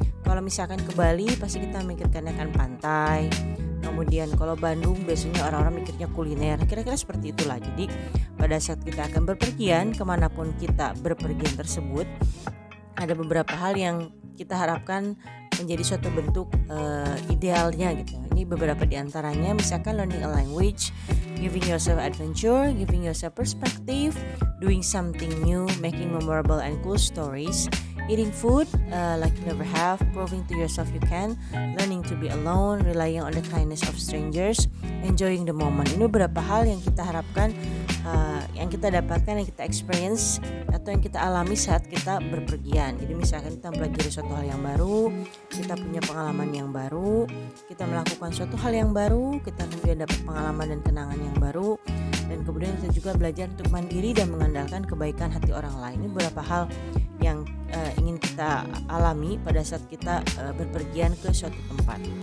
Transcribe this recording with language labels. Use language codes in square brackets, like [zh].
[id] Kalau misalkan ke Bali pasti kita memikirkannya kan pantai. Kemudian kalau Bandung biasanya orang-orang mikirnya kuliner. Kira-kira seperti itulah. Jadi pada saat kita akan berpergian, kemanapun kita berpergian tersebut, ada beberapa hal yang kita harapkan menjadi suatu bentuk idealnya gitu. Ini beberapa diantaranya, misalkan [en] learning a language, giving yourself adventure, giving yourself perspective, doing something new, making memorable and cool stories, eating food like you never have, proving to yourself you can, learning to be alone, relying on the kindness of strangers, enjoying the moment. [id] Ini beberapa hal yang kita harapkan, yang kita dapatkan, yang kita experience atau yang kita alami saat kita berpergian. Jadi misalkan kita mempelajari suatu hal yang baru, kita punya pengalaman yang baru, kita melakukan suatu hal yang baru, kita kemudian dapat pengalaman dan kenangan yang baru, dan kemudian kita juga belajar untuk mandiri dan mengandalkan kebaikan hati orang lain. Ini beberapa hal yang ingin kita alami pada saat kita berpergian ke suatu tempat.